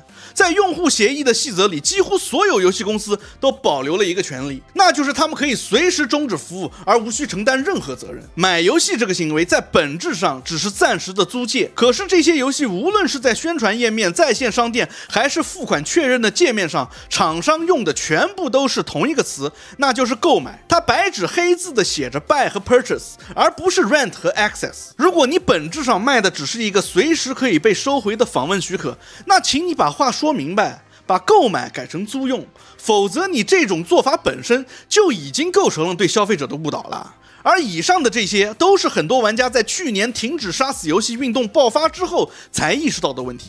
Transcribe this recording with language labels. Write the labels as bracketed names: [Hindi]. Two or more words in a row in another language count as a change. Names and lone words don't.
[Chinese] 在用戶協議的細則裡，幾乎所有遊戲公司都保留了一個權利，那就是他們可以隨時終止服務，而無需承擔任何責任。買遊戲這個行為在本質上只是暫時的租借，可是這些遊戲無論是在宣傳頁面、在線商店，還是付款確認的界面上，廠商用的全部都是同一個詞，那就是購買。它白紙黑字的寫着 buy 和 purchase， 而不是 rent 和 access。如果你本質上賣的只是一個隨時可以被收回的訪問許可，那請你把話說明白，把購買改成租用，否則你這種做法本身就已經構成了对消費者的誤導了。而以上的這些都是很多玩家在去年停止殺死遊戲運動爆發之後才意識到的問題。